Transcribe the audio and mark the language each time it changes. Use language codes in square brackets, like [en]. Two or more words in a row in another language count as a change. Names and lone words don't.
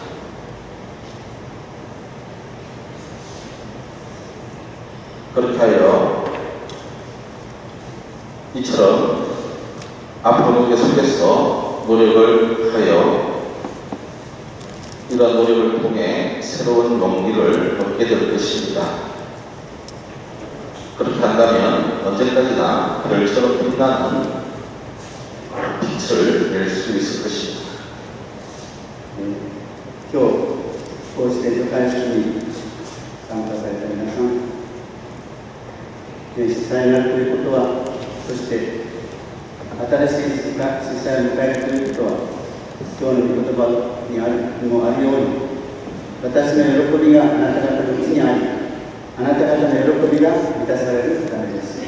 [ko] 그렇게 하여 이처럼 앞으로 계속해서 노력을 하여 이러한 노력을 통해 새로운 용기를 얻게 될 것입니다. 그렇게 한다면 언제까지나 별처럼 빛나는 빛을 낼 수 있을 것입니다. [ja] 今日こうして助会式に参加された皆さん、主催になるということは、そして新しい世界を迎えるということは、今日の御言葉にもあるように、私の喜びがあなた方のうちにあり、あなた方の喜びが満たされるためです。